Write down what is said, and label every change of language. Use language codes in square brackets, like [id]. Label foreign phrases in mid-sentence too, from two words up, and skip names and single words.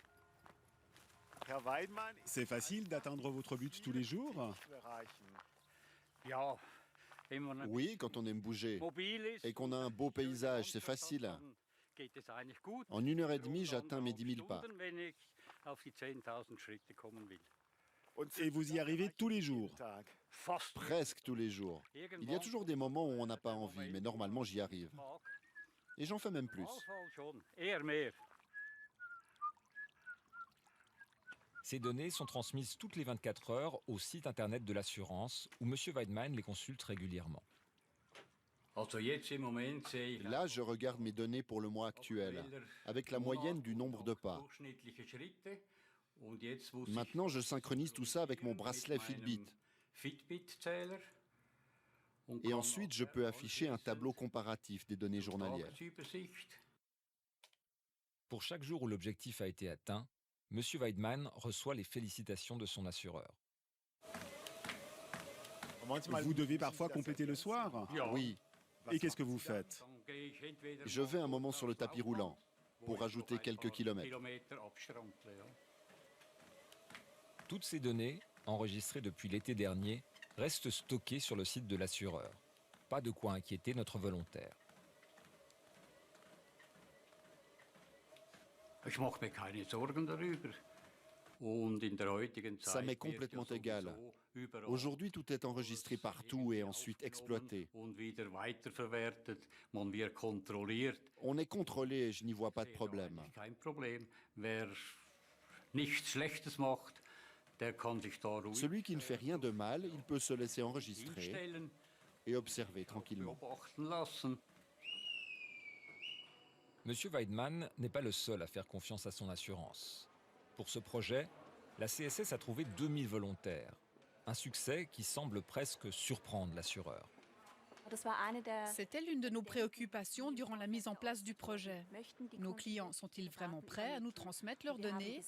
[fr] C'est facile d'atteindre votre but tous les jours? Oui, quand on aime bouger et qu'on a un beau paysage, c'est facile. En 1h30, j'atteins mes 10 000 pas. [de] auf die 10.000 Schritte kommen will. [fr] Et vous y arrivez tous les jours? [de] Fast. [fr] Presque tous les jours. Il y a toujours des moments où on n'a pas envie, mais normalement j'y arrive. Et j'en fais même plus. [de] Manchmal schon, eher mehr. [fr] Ces données sont transmises toutes les 24 heures au site internet de l'assurance où M. Weidmann les consulte régulièrement. [de] Also jetzt im Moment sehe ich [fr] Là, je regarde mes données pour le mois actuel, avec la moyenne du nombre de pas. [de] durchschnittliche Schritte. Und jetzt muss [fr] Maintenant, je synchronise tout ça avec mon bracelet [de] mit meinem Fitbit. Fitbit-Zähler und [fr] Et [de] kann [fr] ensuite, je peux afficher un tableau comparatif des données journalières. [de] Tagesübersicht. [fr] Pour chaque jour où l'objectif a été atteint, M. Weidmann reçoit les félicitations de son assureur. Vous devez parfois compléter le soir? Oui, Et qu'est-ce que vous faites? [de] Dann gehe ich entweder [fr] je vais un moment sur le tapis roulant pour rajouter quelques kilomètres. [de] Kilometer abstrampeln, ja. [fr] Toutes ces données, enregistrées depuis l'été dernier, restent stockées sur le site de l'assureur. Pas de quoi inquiéter notre volontaire. [de] Ich mache mir keine Sorgen darüber. Und in der heutigen Zeit [fr] Ça m'est [de] wird [fr] complètement [de] ja [fr] égal. [de] sowieso überall [fr] Aujourd'hui, tout est enregistré partout et ensuite exploité. [de] und wieder weiterverwertet. Man wird kontrolliert. [fr] On est contrôlé et je n'y vois pas de problème. [de] Eigentlich kein Problem. Wer nichts Schlechtes macht, der kann sich da ruhig [fr] Celui qui ne fait rien de mal, il peut se laisser enregistrer [de] hinstellen, [fr] et observer tranquillement. [de] beobachten lassen. [fr] M. Weidmann n'est pas le seul à faire confiance à son assurance. Pour ce projet, la CSS a trouvé 2000 volontaires. Un succès qui semble presque surprendre l'assureur. C'était l'une de nos préoccupations durant la mise en place du projet. Nos clients sont-ils vraiment prêts à nous transmettre leurs données?